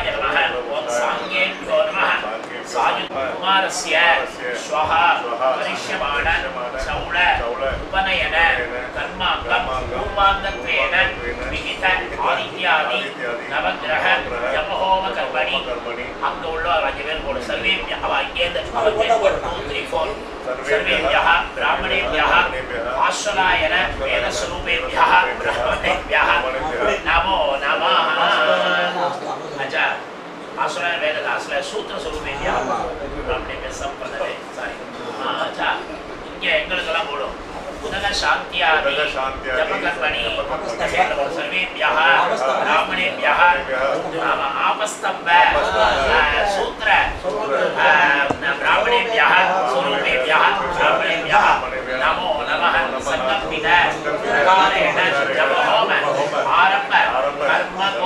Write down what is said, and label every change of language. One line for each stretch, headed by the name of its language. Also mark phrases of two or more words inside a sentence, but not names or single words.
Sanskrit: नमः ओम सांगेभ्यो नमः सायुकुमारस्य श्वः करिष्यमाण चौल उपनयन कर्माङ्गं पूर्वाङ्गत्वेन विहित आदित्यादि नवग्रह जपहोम कर्मणि
Tamil: அங்க உள்ள அஞ்சு பேர் போடு
Sanskrit: सर्वेभ्यः
Tamil: அங்கேந்து அவங்க 1 2 3 4
Sanskrit: सर्वेभ्यः ब्राह्मणेभ्यः आश्वलायन वेदस्वरूपेभ्यः ब्राह्मणेभ्यः नमो नमः अच्छा आश्वलायन वेद आश्वलायन सूत्र स्वरूपेभ्यः ब्राह्मणेभ्यः संप्रदाय सारी अच्छा
Tamil: இங்க எங்களுக்கெல்லாம் போடும்
Sanskrit: उदक शांत्यादि जपकर्मणि सर्वेभ्यः ब्राह्मणेभ्यः आपस्तम्भ सूत्र ब्राह्मणेभ्यः स्वरूपेभ्यः ब्राह्मणेभ्यः नमो नमः संगम्पित प्रकारेण जपहोम आरम्भ कर्म